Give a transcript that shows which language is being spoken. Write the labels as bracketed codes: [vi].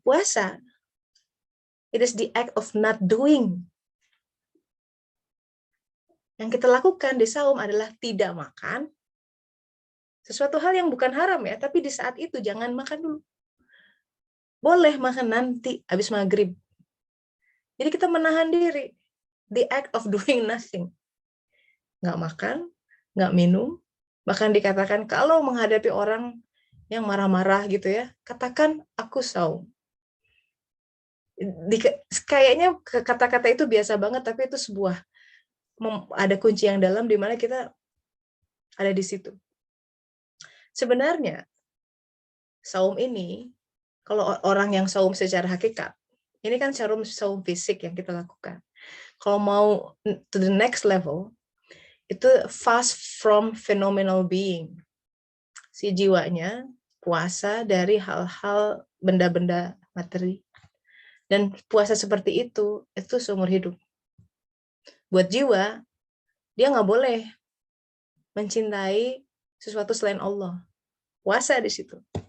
[en] Puasa, it is the act of not doing. [id] Yang kita lakukan di saum adalah tidak makan. Sesuatu hal yang bukan haram ya, tapi di saat itu jangan makan dulu. Boleh makan nanti, habis maghrib. Jadi kita menahan diri. [en] The act of doing nothing. [id] Nggak makan, nggak minum. Bahkan dikatakan kalau menghadapi orang yang marah-marah gitu ya, katakan aku saum. Kayaknya kata-kata itu biasa banget, tapi itu sebuah ada kunci yang dalam di mana kita ada di situ. Sebenarnya saum ini, kalau orang yang saum secara hakikat, ini kan saum fisik yang kita lakukan. Kalau mau [en] to the next level, [id] itu [en] fast from phenomenal being. [id] Si jiwanya puasa dari hal-hal benda-benda materi. Dan puasa seperti itu seumur hidup. Buat jiwa, dia nggak boleh mencintai sesuatu selain Allah. Puasa di situ.